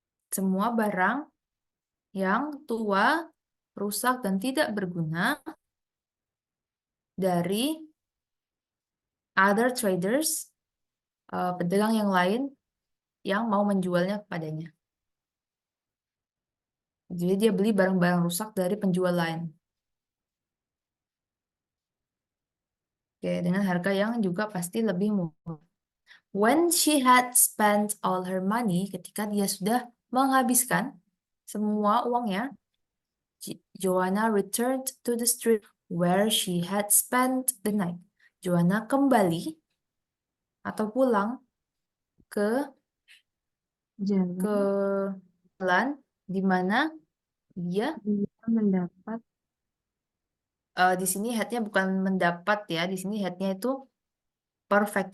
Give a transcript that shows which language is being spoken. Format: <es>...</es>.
<id>Semua barang yang tua, rusak, dan tidak berguna dari</id> <en>other traders,</en> <id>pedagang yang lain yang mau menjualnya kepadanya. Jadi dia beli barang-barang rusak dari penjual lain. Oke, dengan harga yang juga pasti lebih murah.</id> <en>When she had spent all her money,</en> <id>ketika dia sudah menghabiskan semua uangnya,</id> <en>Joanna returned to the street where she had spent the night.</en> <id>Joanna kembali atau pulang ke Jalan jalan di mana dia dia mendapat di sini headnya bukan mendapat ya, di sini headnya itu perfect.</id>